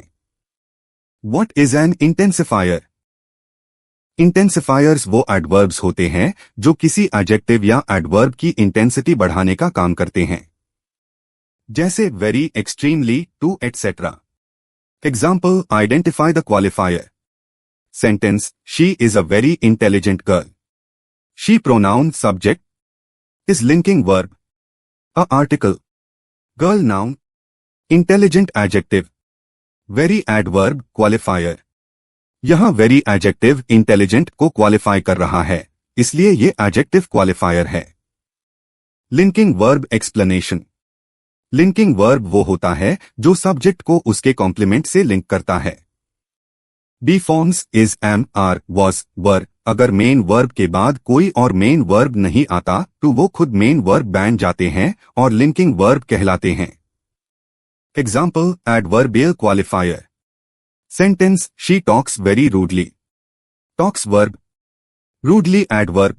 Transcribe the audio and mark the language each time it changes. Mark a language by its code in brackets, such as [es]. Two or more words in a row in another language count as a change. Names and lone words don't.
[en] What is an intensifier? [hi] इंटेंसिफायर्स वो एडवर्ब्स होते हैं जो किसी एडजेक्टिव या एडवर्ब की इंटेंसिटी बढ़ाने का काम करते हैं, जैसे [en] very, extremely, too, etcetera. Example, identify the qualifier. Sentence, she is a very intelligent girl. She pronoun subject is linking verb. A article. Girl noun. Intelligent adjective. Very adverb qualifier. [hi] यहाँ [en] very adjective intelligent [hi] को qualify कर रहा है, इसलिए ये [en] adjective qualifier [hi] है। [en] Linking verb explanation. Linking verb [hi] वो होता है जो subject को उसके complement से link करता है। [en] Be forms is, am, are, was, वर। [hi] अगर [en] main verb [hi] के बाद कोई और [en] main verb [hi] नहीं आता तो वो खुद [en] main verb [hi] बन जाते हैं और [en] linking verb [hi] कहलाते हैं। [en] Example, adverbial qualifier. Sentence, she talks very rudely. Talks verb, rudely adverb.